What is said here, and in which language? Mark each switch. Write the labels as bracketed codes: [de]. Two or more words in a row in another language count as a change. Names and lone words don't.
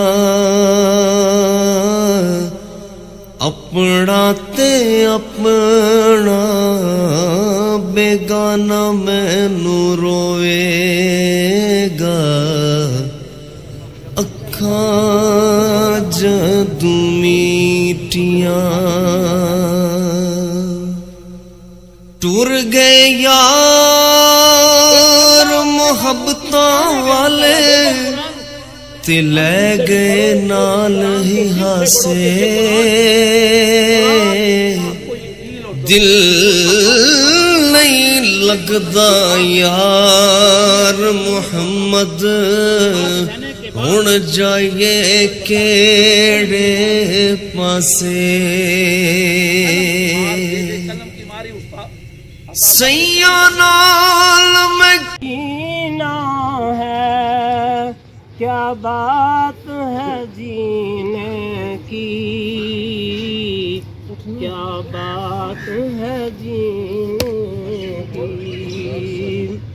[pa] اپنا تے اپنا بیگانہ مینوں روے گا، اکھاں جدوں میٹیاں ٹر گئے یار محبتاں والے تے لے گئے نال ہی ہاسے، دل نہیں لگدا یار محمد ہن جائیے کیڑے پاسے، سیاں نال میں [ur] جینا ہے، کیا بات ہے جینے کی، کیا بات ہے جینے کی،